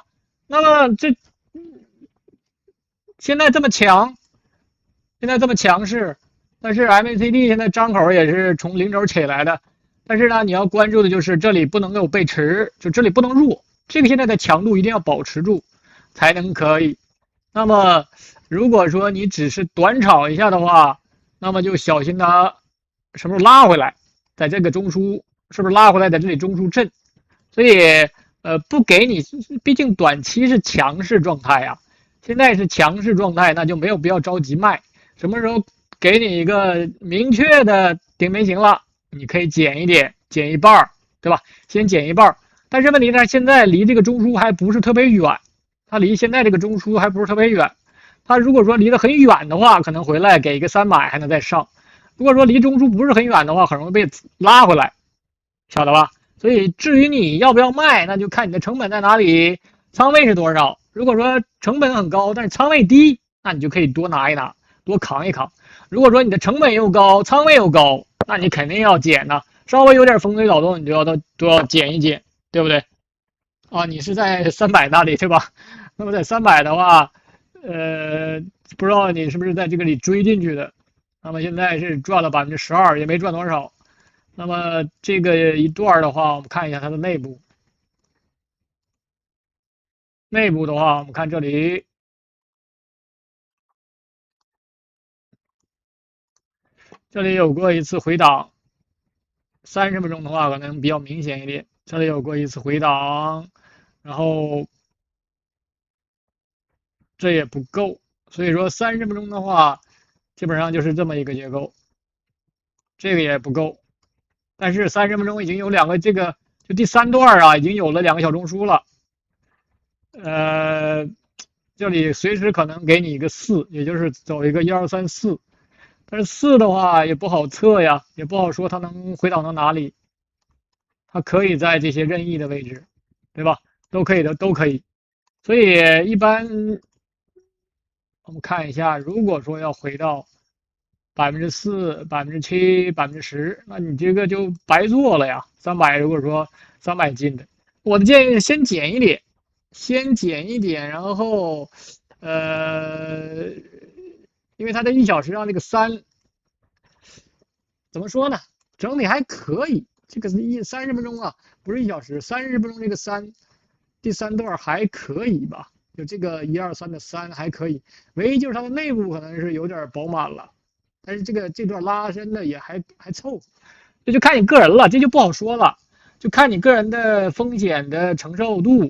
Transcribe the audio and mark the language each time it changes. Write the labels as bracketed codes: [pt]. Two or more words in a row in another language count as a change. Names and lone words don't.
[zh] 那麼這現在這麼強，現在這麼強勢，但是 MACD 現在張口也是從零軸起來的，但是呢，你要關注的就是這裡不能夠背馳，就這裡不能弱，這個現在的強度一定要保持住才能可以。那麼如果說你只是短炒一下的話，那麼就小心它什麼時候拉回來，在這個中樞是不是拉回來在這裡中樞震，所以不給你，畢竟短期是強勢狀態啊，現在是強勢狀態，那就沒有必要着急賣。什麼時候給你一個明確的頂背形了，你可以減一點，減一半，對吧？先減一半，但是問題呢，現在離這個中樞還不是特別遠，它離現在這個中樞還不是特別遠。它如果說離得很遠的話，可能回來給一個300還能再上。如果說離中樞不是很遠的話，很容易被拉回來，曉得吧？所以至於你要不要賣，那就看你的成本在哪裡，倉位是多少。如果說成本很高，但是倉位低，那你就可以多拿一拿，多扛一扛。如果說你的成本又高，倉位又高，那你肯定要減呢。稍微有點風吹草動，你都要減一減，對不對？啊，你是在300那裡，對吧？那麼在300的話，不知道你是不是在這個裡追進去的。那麼現在是賺了12%，也沒賺多少。那麼這個一段的話，我們看一下它的內部。內部的話，我們看這裡，這裡有過一次回檔，30分鐘的話可能比較明顯一點。這裡有過一次回檔，然後這也不夠，所以說30分鐘的話，基本上就是這麼一個結構。這個也不夠，但是30分鐘已經有兩個，這個就第3段啊，已經有了2個小中樞了。這裡隨時可能給你一個4，也就是走一個1、2、3、4，但是4的話也不好測呀，也不好說它能回檔到哪裡。它可以在這些任意的位置，對吧？都可以的，都可以。所以一般我們看一下，如果說要回到4%、7%、10%，那你這個就白做了呀。300，如果說300進的，我的建議是先減一點。先減一點，然後因為它的1小時上這個3怎麼說呢，整體還可以。這個是30分鐘啊，不是1小時，30分鐘這個3，第3段還可以吧，就這個1、2、3的3還可以，唯一就是它的內部可能是有點飽滿了，但是這段拉伸的也還湊合，這就看你個人了，這就不好說了，就看你個人的風險的承受度。